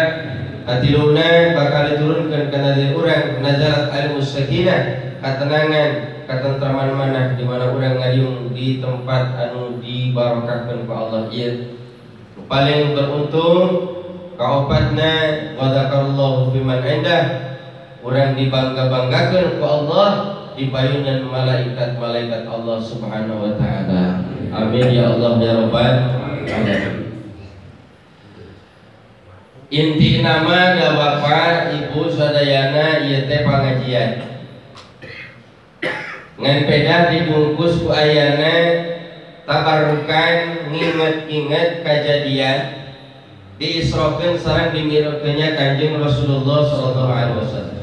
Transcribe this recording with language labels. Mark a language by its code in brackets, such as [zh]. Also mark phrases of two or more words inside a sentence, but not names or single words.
[su] Katiluna bakal diturunkeun kana diri urang [ar] نزلت عليهم السكينة, [su] katenangan katentraman manah di mana urang ngaliung di tempat anu dibarokahkeun ku Allah ieu. Paling beruntung kaopatna [ar] وذكر الله فيمن عنده, [su] urang dibangga-banggakeun ku Allah di payunan malaikat-malaikat [ar] الله سبحانه وتعالى. آمين يا الله يا رب العالمين. [su] Inti nama da Bapak Ibu sadayana ieu teh pangajian. Ngan pedah dibungkus ku ayana tabarukan nginget-inget kejadian diisrokeun sareng dimirokeunnya Kanjeng Rasulullah [ar] صلى الله عليه وسلم.